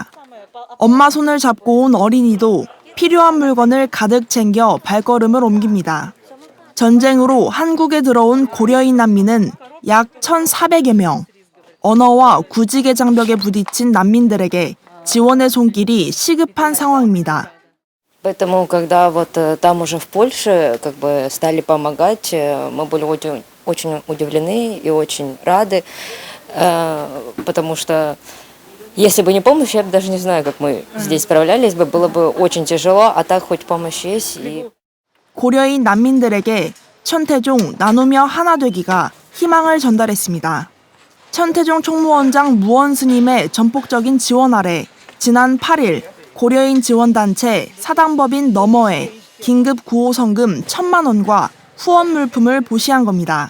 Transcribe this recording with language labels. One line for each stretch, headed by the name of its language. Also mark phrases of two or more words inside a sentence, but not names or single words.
Korean: 엄마 손을 잡고 온 어린이도 필요한 물건을 가득 챙겨 발걸음을 옮깁니다. 전쟁으로 한국에 들어온 고려인 난민은 약 1,400여 명. 언어와 구직의 장벽에 부딪힌 난민들에게 지원의 손길이 시급한 상황입니다.
Russian: Поэтому, когда вот там уже в Польше как бы стали помогать, мы были очень удивлены и очень рады, потому что если бы не помощь, я даже не знаю, как мы здесь справлялись бы, было бы очень тяжело, а так хоть помощь есть.
Korean: 고려인 난민들에게 천태종 나누며 하나 되기가 희망을 전달했습니다. 천태종 총무원장 무원 스님의 전폭적인 지원 아래 지난 8일 고려인 지원단체 사당법인 너머에 긴급 구호 성금 1,000만 원과 후원 물품을 보시한 겁니다.